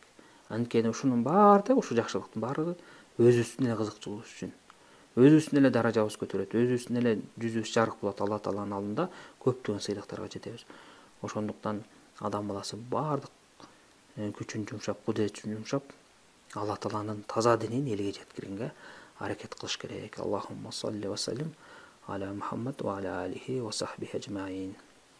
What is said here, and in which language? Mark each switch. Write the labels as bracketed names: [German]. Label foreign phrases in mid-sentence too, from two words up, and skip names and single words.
[Kyrgyz] Анткени ушунун баары, ушу жакшылыктын баары өзүбүздүн эле кызыкчылыгыбыз үчүн, өзүбүздүн эле даражабыз көтөрөт, өзүбүздүн эле жүзүбүз жарык болот. Алла Тааланын алдында көптөгөн сыйлыктарга жетебиз. Ошондуктан адам баласы баардык күчүн жумшап, кудретин жумшап, Алла Тааланын таза динин элге жеткиргенге аракет кылыш керек. [Arabic] اللهم صل وسلم على محمد وعلى آله وصحبه أجمعين.